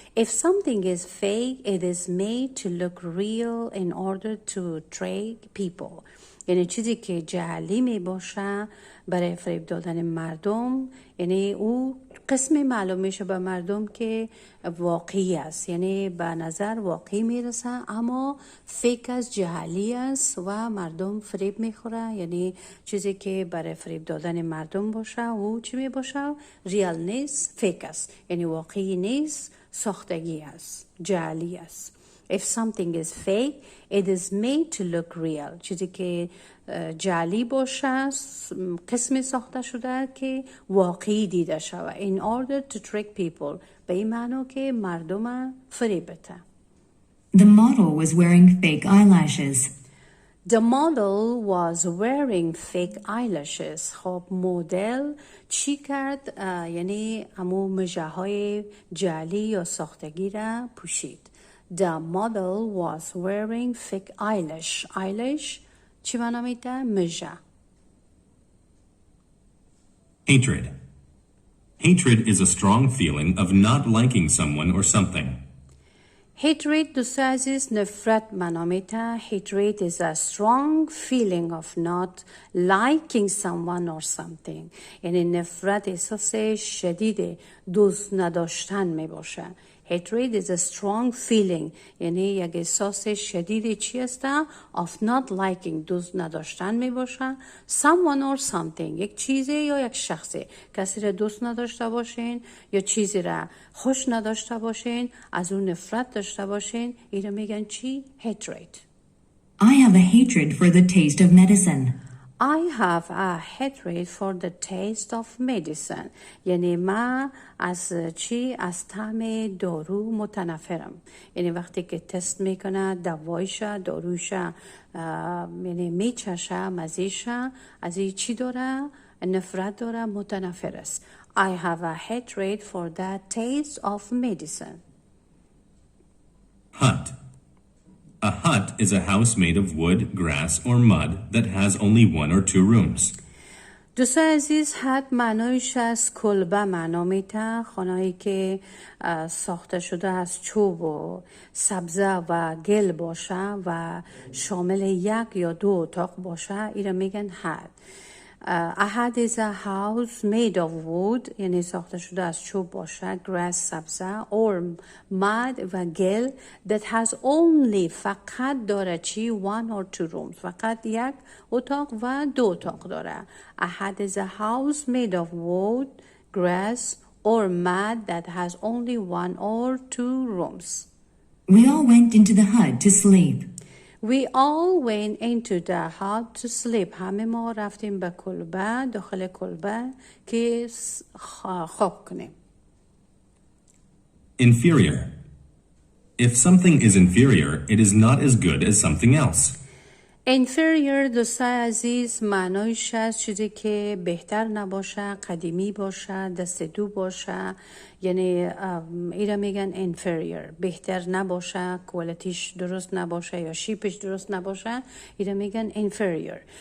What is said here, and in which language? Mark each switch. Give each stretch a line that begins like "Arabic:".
English: If something is fake, it is made to look real in order to trick people.
Persian: یعنی چیزی که جعلی می باشه برای فریب دادن مردم، یعنی او قسمی معلوم میشه به مردم که واقعی است، یعنی به نظر واقعی میرسه اما فیک از جعلی است و مردم فریب میخوره. یعنی چیزی که برای فریب دادن مردم باشه او چی می باشه؟ ریال نیست، فیک است، یعنی واقعی نیست، ساختگی است، جعلی است.
English: If something is fake, it is made to look real.
Persian: چیزی که جعلی باشه قسمی ساخته شده که واقعی دیده شود.
English: In order to trick people.
Persian: به این معنی که مردم فریب بده.
English: The model was wearing fake eyelashes. The model was wearing fake eyelashes.
Persian: خب مدل چی کرد؟ یعنی همون مژه های جعلی یا ساختگی را پوشید.
English: The model was wearing fake eyelash.
Persian: Eyelash چی معنی میده؟ مژه.
English: Hatred. Hatred is a strong feeling of not liking someone or something.
Persian: Hatred دوستان عزیز نفرت معنا میده.
English: Hatred is a strong feeling of not liking someone or something.
Persian: یعنی نفرت احساس شدید دوست نداشتن می باشه.
English: Hatred is a strong feeling.
Persian: یعنی یک احساس شدید چی است؟
English: Of not liking.
Persian: دوست نداشتن می باشه.
English: Someone or something.
Persian: یک چیزی یا یک شخصی. کسی را دوست نداشته باشین یا چیزی را خوش نداشته باشین، از اون نفرت داشته باشین. این را میگن چی؟ Hatred.
English: I have a hatred for the taste of medicine. I have a hatred for the taste of medicine.
Persian: یعنی من از چی؟ از طعم دارو متنفرم. یعنی وقتی که تست میکنه دوایشه، داروشه، یعنی میچشه، مزیشه، از این چی داره؟ نفرت داره، متنفر است.
English: I have a hatred for the taste of medicine. Hut. A hut is a house made of wood, grass, or mud that has only 1 or 2 rooms.
Persian: دوستان عزیز، حد معنایش از کلبه معنا میده، خانه‌ای که ساخته شده از چوب و سبزه و گل باشه و شامل 1 یا 2 اتاق باشه، ایره میگن حد.
English: A hut is a house made of wood،
Persian: یعنی ساخته شده از چوب باشه، grass سبزه،
English: or mud
Persian: و گل،
English: that has only
Persian: فقط داره چی
English: 1 or 2 rooms،
Persian: فقط 1 اتاق و 2 اتاق داره.
English: A hut is a house made of wood, grass or mud that has only 1 or 2 rooms. We all went into the hut to sleep. We all went into the hut to sleep.
Persian: همه ما رفتیم به کلبه، داخل کلبه که خواب کنیم.
English: Inferior. If something is inferior, it is not as good as something else.
Persian: inferior دوستای عزیز معنایش از چیزی که بهتر نباشه، قدیمی باشه، دست دو باشه، یعنی ایره میگن inferior، بهتر نباشه، کوالیتیش درست نباشه یا شیپش درست نباشه، ایره میگن inferior.